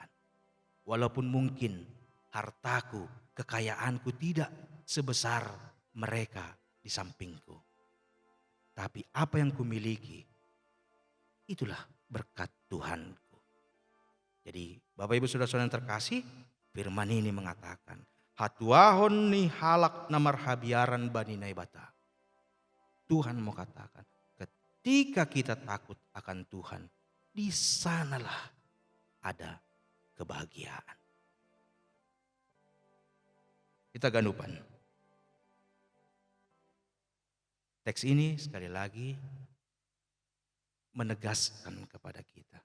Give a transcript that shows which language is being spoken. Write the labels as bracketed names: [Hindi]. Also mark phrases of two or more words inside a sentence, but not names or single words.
[Indonesian] Walaupun mungkin hartaku, kekayaanku tidak sebesar mereka di sampingku. Tapi apa yang kumiliki, itulah berkat Tuhanku. Jadi Bapak Ibu Saudara-saudara yang terkasih, firman ini mengatakan, [Batak Simalungun] hatuahon ni halak namar habiaran bani naibata. [Indonesian] Tuhan mau katakan, ketika kita takut akan Tuhan, di sanalah ada kebahagiaan. Kita gandupan. Teks ini sekali lagi menegaskan kepada kita.